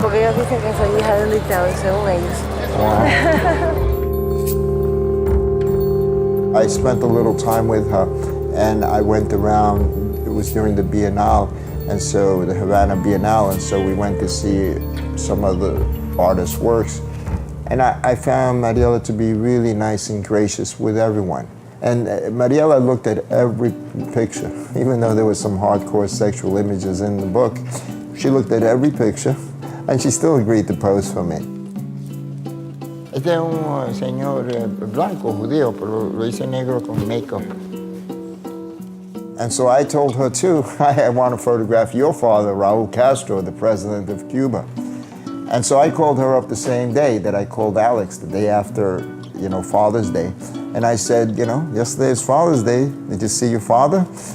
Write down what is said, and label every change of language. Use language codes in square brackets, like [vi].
[es] Porque ellos dicen que soy hija de un dictador, según ellos. [en] Wow. I spent a little time with her, and I went around. It was during the Biennale, and so the Havana Biennale, and so we went to see some of the artists' works. And I found Mariela to be really nice and gracious with everyone. And Mariela looked at every picture, even though there was some hardcore sexual images in the book. She looked at every picture, and she still agreed to pose for me. [es] Este es un señor blanco, judío, pero lo hice negro con makeup. [en] And so I told her too, I want to photograph your father, Raul Castro, the president of Cuba. And so I called her up the same day that I called Alex, the day after, you know, Father's Day. And I said, you know, yesterday is Father's Day. Did you see your father?